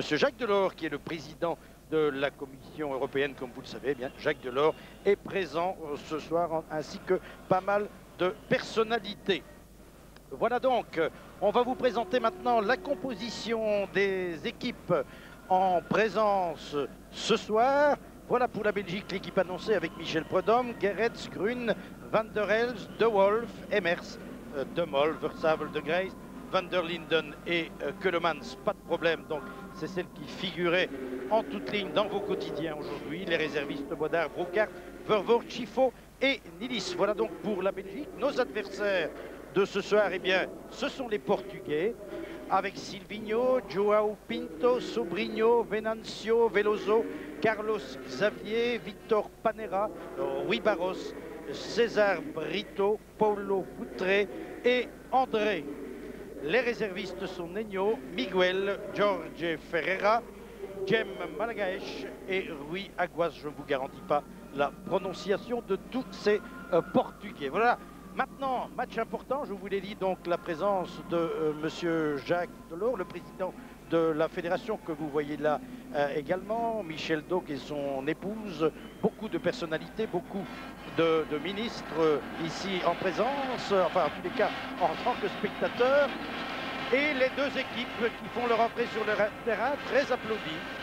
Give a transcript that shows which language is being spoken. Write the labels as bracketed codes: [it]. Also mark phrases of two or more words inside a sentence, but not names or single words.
[fr] Jacques Delors, qui est le président de la Commission européenne, comme vous le savez, eh bien, Jacques Delors est présent ce soir, ainsi que pas mal de personnalités. Voilà donc, on va vous présenter maintenant la composition des équipes en présence ce soir. Voilà pour la Belgique, l'équipe annoncée avec Michel Prudhomme, Gerrits, Grun, Van der Elst, De Wolf, Emers, De Mol, Versavel, De Grace, Van der Linden et Keulemans. Pas de problème, donc c'est celle qui figurait en toute ligne dans vos quotidiens aujourd'hui. Les réservistes Bodard, Brocard, Vervoort, Chifo et Nilis. Voilà donc pour la Belgique. Nos adversaires de ce soir, eh bien, ce sont les Portugais, avec Silvinho, Joao Pinto, Sobrinho, Venancio, Veloso, Carlos Xavier, Victor Panera, Rui Barros, César Brito, Paulo Futre et André. Les réservistes sont Nenio, Miguel, Jorge Ferreira, Jem Malagaesh et Rui Aguas. Je ne vous garantis pas la prononciation de tous ces Portugais. Voilà. Maintenant, match important, je vous l'ai dit, donc la présence de Monsieur Jacques Delors, le président de la fédération que vous voyez là également, Michel Dauque et son épouse, beaucoup de personnalités, beaucoup de ministres ici en présence, enfin en tous les cas en tant que spectateurs, et les deux équipes qui font leur entrée sur le terrain, très applaudis.